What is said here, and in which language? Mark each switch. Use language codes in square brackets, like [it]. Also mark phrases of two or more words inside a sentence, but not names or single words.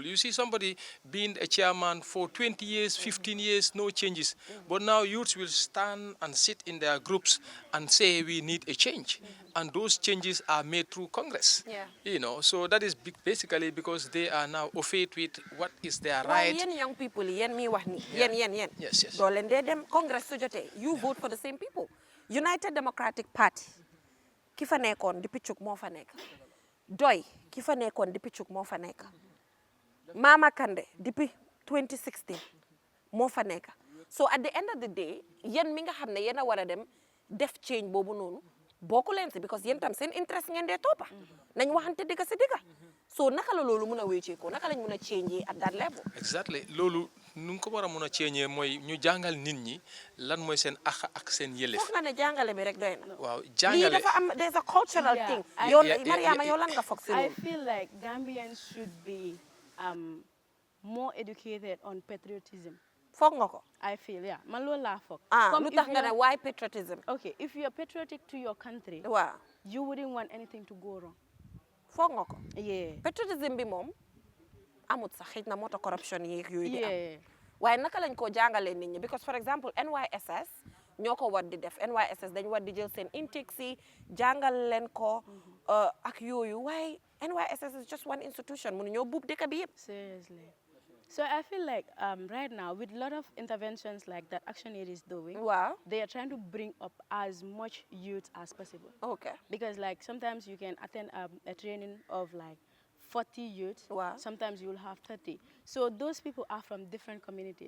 [en] You see somebody being a chairman for 20 years, 15 years, no changes. But now youths will stand and sit in their groups and say we need a change. And those changes are made through Congress. Yeah. So that is basically because they are now [fr] au fait [en] with what is their Why right. young people, [wo] mi wax ni, yen. [en] Yes. [wo] Doo leen dee dem Congress su jotee, [en] you vote for the same people. United Democratic Party, [wo] ki fa nekkoon depuis Cuk moo fa nekk. Doy, ki fa nekkoon depuis Cuk moo fa nekk. Mama Kandeh depuis 2016 moo fa nekk. [en] So at the end of the day, [wo] yen mi nga xam ne yéen a war a dem def change boobu noonu bokku leen si, because yéen tam seen interest ngeen dee toppa. Nañ waxante digga si digga. So naka la loolu mën a wécceekoo, naka lañ mën a [en] change at that level. Exactly. [wo] Loolu nu nga ko war a mën a change mooy ñu jàngal nit ñi lan mooy seen àq ak seen yelleef. Foog nga ne jàngale bi rek doy na. Waaw Lii jàngale. dafa am, [en] there's a cultural thing. [wo] Mariama, yow lan nga foog si [en] I [wo] loolu? [en] feel like Gambians should be more educated on patriotism. [wo] Foog nga ko. [en] I feel, yeah. [wo] Man loolu laa foog. Lu tax nga ne [en] why patriotism? Okay, if you're patriotic to your country, [wo] Waaw. [en] you wouldn't want anything to go wrong. [wo] Foog nga ko. [en] Yeah. [wo] Patriotism bi moom amut sax xëy na moo tax corruption yi yooyu di am. [en] Yeah. [wo] Waaye naka lañ koo jàngalee nit ñi, [en] because for example [wo] NYSS ñoo ko war di def. NYSS dañ war di jël seen intake si jàngal leen ko ak yooyu, waaye NYSS [en] is just one institution, [wo] mënu ñoo buub dëkk bi yëpp. [en] Seriously. So I feel like right now, with a lot of interventions like that Action Aid is doing, Waaw. they are trying to bring up as much youth as possible. Okay. Because like sometimes you can attend a training of like 40 youth, Wow. sometimes you will have 30. So those people are from different communities.